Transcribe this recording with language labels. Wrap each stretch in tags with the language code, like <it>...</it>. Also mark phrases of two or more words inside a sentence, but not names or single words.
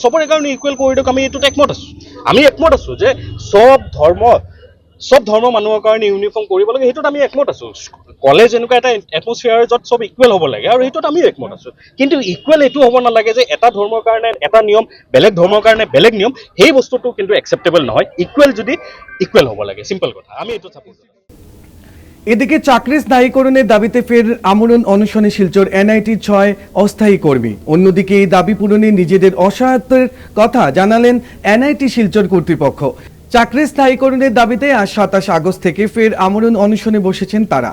<as>চবৰে কাৰণে ইকুৱেল কৰি দিয়ক, আমি এইটোত একমত আছোঁ। আমি একমত আছোঁ যে চব ধৰ্ম মানুহৰ কাৰণে ইউনিফৰ্ম কৰিব লাগে, সেইটোত আমি একমত আছোঁ। কলেজ এনেকুৱা এটা এটমছফিয়াৰ য'ত চব ইকুৱেল হ'ব লাগে, আৰু সেইটোত আমি একমত আছোঁ। কিন্তু ইকুৱেল এইটো হ'ব নালাগে যে এটা ধৰ্মৰ কাৰণে এটা নিয়ম, বেলেগ ধৰ্মৰ কাৰণে বেলেগ নিয়ম, সেই বস্তুটো কিন্তু একচেপ্টেবল নহয়। ইকুৱেল যদি ইকুৱেল হ'ব লাগে, চিম্পল কথা, আমি এইটো চাপোৰ্ট কৰোঁ।</as> <bn>এদিকে চাকরি স্থায়ীকরণের দাবিতে ফের আমরণ অনশনে শিলচর NIT 6 অস্থায়ী কর্মী। অন্যদিকে এই দাবি পূরণে নিজেদের অসহায়তার কথা জানালেন NIT শিলচর কর্তৃপক্ষ। চাকরি স্থায়ীকরণের দাবিতে আজ 27 আগস্ট থেকে ফের আমরণ অনশনে বসেছেন তারা।</bn>